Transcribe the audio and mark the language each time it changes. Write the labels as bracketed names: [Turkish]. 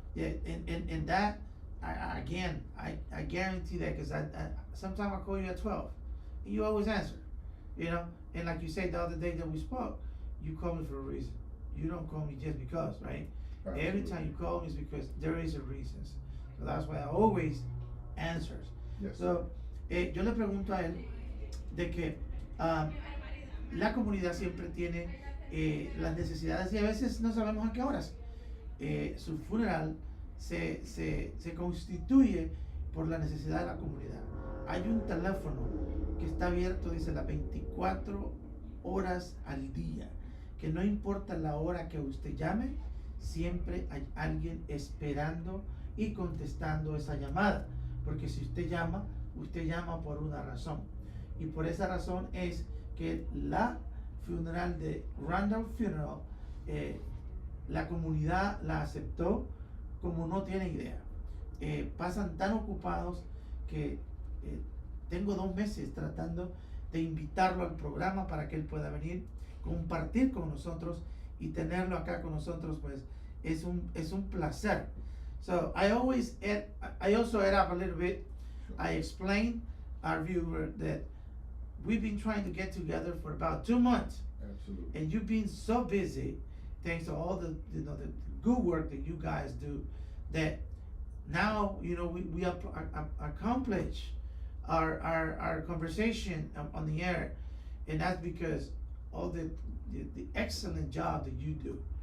[English] Yeah, and that, I guarantee that, because I sometimes I call you at 12, and you always answer, you know. And like you said the other day that we spoke, you call me for a reason. You don't call me just because, right? Absolutely. Every time you call me is because there is a reason. So that's why I always answer. Yes. [Spanish] So, yo le pregunto a él de que la comunidad siempre tiene las necesidades y a veces no sabemos a qué horas. Su funeral se constituye por la necesidad de la comunidad. Hay un teléfono que está abierto, dice, las 24 horas al día, que no importa la hora que usted llame, siempre hay alguien esperando y contestando esa llamada, porque si usted llama por una razón, y por esa razón es que la funeral de Randall Funeral, la comunidad la aceptó como no tiene idea. Pasan tan ocupados que tengo 2 meses tratando de invitarlo al programa para que él pueda venir, compartir con nosotros y tenerlo acá con nosotros, pues es un placer. [English] So I also add up a little bit. I explained our viewer that we've been trying to get together for about 2 months. Absolutely. And you've been so busy, thanks to all the the good work that you guys do, that now we accomplish our conversation on the air, and that's because all the excellent job that you do.